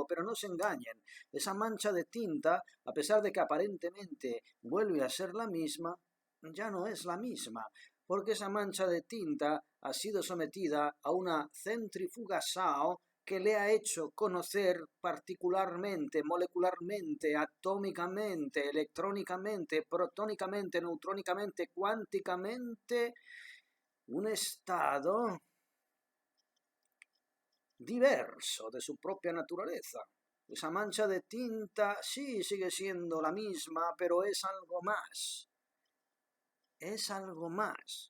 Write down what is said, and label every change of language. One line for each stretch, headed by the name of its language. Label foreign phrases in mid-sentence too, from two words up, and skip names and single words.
Spanish: Pero no se engañen, esa mancha de tinta, a pesar de que aparentemente vuelve a ser la misma, ya no es la misma, porque esa mancha de tinta ha sido sometida a una centrifugación que le ha hecho conocer particularmente, molecularmente, atómicamente, electrónicamente, protónicamente, neutrónicamente, cuánticamente, un estado diverso de su propia naturaleza. Esa mancha de tinta sí sigue siendo la misma, pero es algo más. Es algo más.